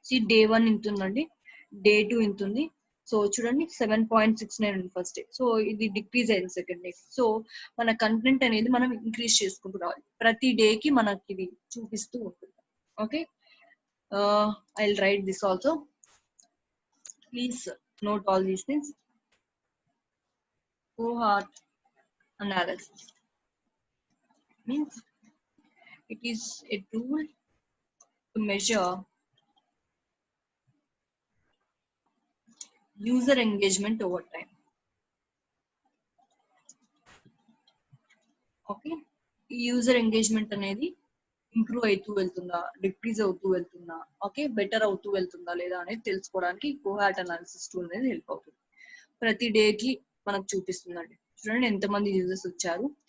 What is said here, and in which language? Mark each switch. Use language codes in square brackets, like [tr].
[te] Day 1 ఇంత ఉందండి, day 2 ఇంత ఉంది. సో చూడండి, 7.69 ఉంది ఫస్ట్ డే, సో ఇది డిక్రీజ్ అయింది సెకండ్ డే. సో మన కంటెంట్ అనేది మనం ఇంక్రీజ్ చేసుకుంటూ రావాలి, ప్రతి డే కి మనకి ఇది చూపిస్తూ ఉంటుంది. [en] Okay, I will write this also, please note all these things. Cohort analysis means it is a tool to measure user engagement over time. [te] Okay, ఈ యూజర్ ఎంగేజ్మెంట్ అనేది ఇంప్రూవ్ అవుతూ వెళ్తుందా, డిక్రీజ్ అవుతూ వెళ్తుందా, ఓకే, బెటర్ అవుతూ వెళ్తుందా లేదా అనేది తెలుసుకోవడానికి కోహార్ట్ అనాలిసిస్ టూల్ అనేది హెల్ప్ అవుతుంది. ప్రతి డే కి మనకు చూపిస్తుందండి, చూడండి ఎంతమంది యూజర్స్ వచ్చారు,